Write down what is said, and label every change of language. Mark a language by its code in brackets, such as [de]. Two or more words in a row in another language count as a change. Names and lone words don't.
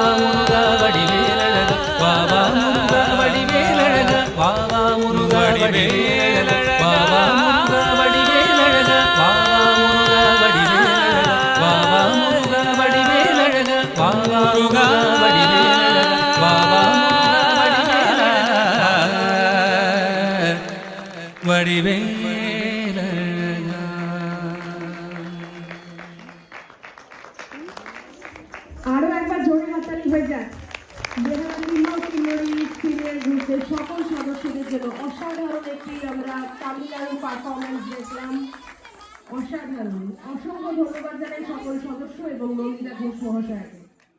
[ta] முருகா வடிவேலழகா வாவா முருகா வடிவேலழகா வாவா முருகா வடிவேலழகா வாவா முருகா வடிவேலழகா வாவா முருகா வடிவேலழகா வாவா முருகா வடிவேலழகா வாவா முருகா வடிவேலழகா வாவா முருகா வடிவேலழகா. [bn] আরো একবার জোরে হাততালি হয়ে যাক। বেহালা কিন্নর কিন্নরি সিরিয়াল গ্রুপের সকল সদস্যদের জন্য অসাধারণ একটি আমরা তামিলনাড়ু পারফরমেন্স দেখলাম। অসাধারণ। অসংখ্য ধন্যবাদ জানাই সকল সদস্য এবং নন্দিতা ঘোষ মহাশয়কে।